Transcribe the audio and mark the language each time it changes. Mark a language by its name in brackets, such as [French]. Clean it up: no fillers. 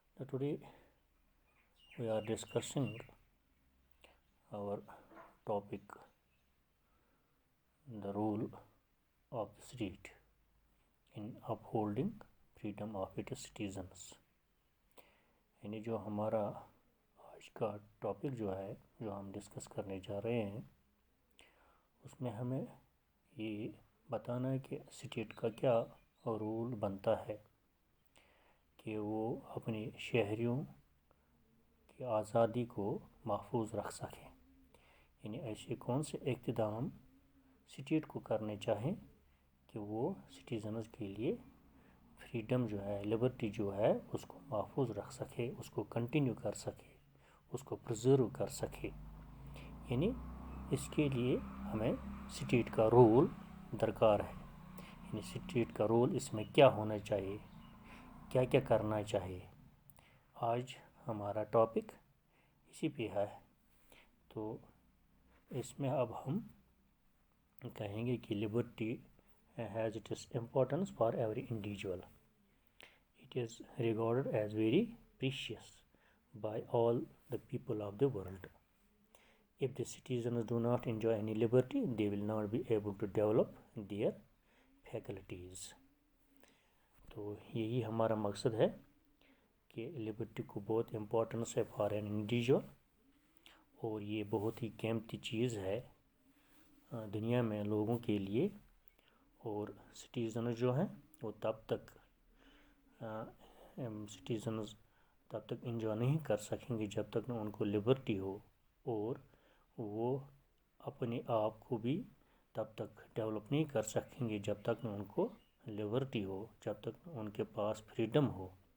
[English] Today we are discussing our topic, the role of the state in upholding freedom of its citizens. [Hindi] यानी जो हमारा आज का topic जो है, जो हम डिस्कस करने जा रहे हैं, उसमें हमें ये बताना है कि स्टेट का क्या रोल बनता है कि वो अपने शहरियों की आज़ादी को महफूज रख सकें। यानी ऐसे कौन से इक़्तिदाम स्टेट को करने चाहें कि वो सिटीज़न्स के लिए फ्रीडम जो है, लिबर्टी जो है, उसको महफूज रख सके, उसको कंटिन्यू कर सके, उसको प्रिजर्व कर सके। यानी इसके लिए हमें स्टेट का रोल दरकार है। यानी स्टेट का रोल इसमें क्या होना चाहिए, क्या क्या करना चाहिए। आज हमारा टॉपिक इसी पे है। तो इसमें अब हम कहेंगे कि [English] Liberty has its importance for every individual. It is regarded as very precious by all the people of the world. If the citizens do not enjoy any liberty, they will not be able to develop their faculties. [Hindi] तो यही हमारा मकसद है कि liberty को बहुत importance है [English] for an individual, [Hindi] और ये बहुत ही कीमती चीज़ है दुनिया में लोगों के लिए। और सिटीज़न जो हैं वो तब तक सिटीज़न्स तब तक इंजॉय नहीं कर सकेंगे जब तक न उनको लिबर्टी हो, और वो अपने आप को भी तब तक डेवलप नहीं कर सकेंगे जब तक न उनको लिबर्टी हो, जब तक न उनके पास फ्रीडम हो।